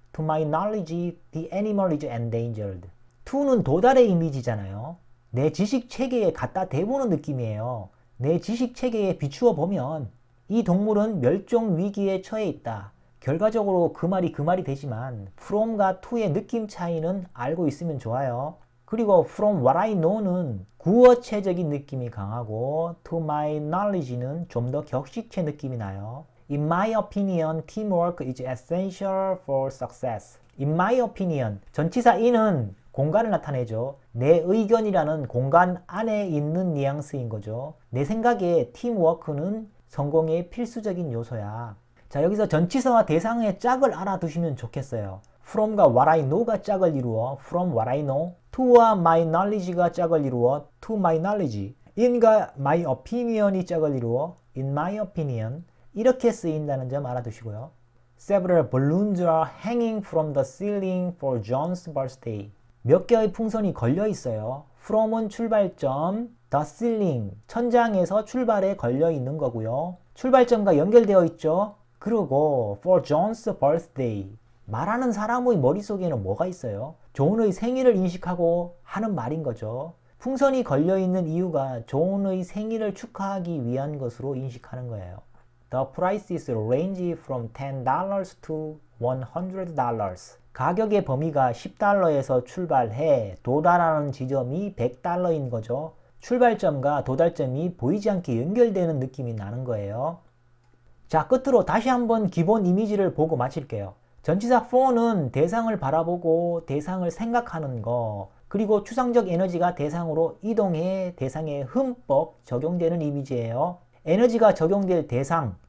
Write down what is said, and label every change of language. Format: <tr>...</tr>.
<en>To my knowledge, the animal is endangered.</en> <ko>to는 도달의 이미지잖아요. 내 지식 체계에 갖다 대보는 느낌이에요. 내 지식 체계에 비추어 보면 이 동물은 멸종 위기에 처해 있다. 결과적으로 그 말이 되지만</ko> <en>from</en> <ko>과 to의 느낌 차이는 알고 있으면 좋아요. 그리고</ko> <en>from what I know</en> <ko>는 구어체적인 느낌이 강하고</ko> <en>to my knowledge</en> <ko>는 좀 더 격식체 느낌이 나요.</ko> <en>In my opinion, teamwork is essential for success. In my opinion,</en> <ko>전치사 in은 공간을 나타내죠. 내 의견이라는 공간 안에 있는 뉘앙스인 거죠. 내 생각에 팀워크는 성공의 필수적인 요소야. 자, 여기서 전치사와 대상의 짝을 알아두시면 좋겠어요. from과</ko> <en>what I know</en> <ko>가 짝을 이루어</ko> <en>from what I know,</en> <ko>to와</ko> <en>my knowledge</en> <ko>가 짝을 이루어</ko> <en>to my knowledge,</en> <ko>in과</ko> <en>my opinion</en> <ko>이 짝을 이루어</ko> <en>in my opinion,</en> <ko>이렇게 쓰인다는 점 알아두시고요.</ko> <en>Several balloons are hanging from the ceiling for John's birthday.</en> <ko>몇 개의 풍선이 걸려 있어요. from은 출발점,</ko> <en>the ceiling,</en> <ko>천장에서 출발에 걸려 있는 거고요. 출발점과 연결되어 있죠. 그리고</ko> <en>for John's birthday,</en> <ko>말하는 사람의 머릿속에는 뭐가 있어요? 존의 생일을 인식하고 하는 말인 거죠. 풍선이 걸려있는 이유가 존의 생일을 축하하기 위한 것으로 인식하는 거예요.</ko> <en>The prices range from $10 to $100.</en> <ko>가격의 범위가 $10에서 출발해 도달하는 지점이 $100인 거죠. 출발점과 도달점이 보이지 않게 연결되는 느낌이 나는 거예요. 자, 끝으로 다시 한번 기본 이미지를 보고 마칠게요. 전치사 for는 대상을 바라보고 대상을 생각하는 거, 그리고 추상적 에너지가 대상으로 이동해 대상에 흠뻑 적용되는 이미지예요. 에너지가 적용될 대상,</ko>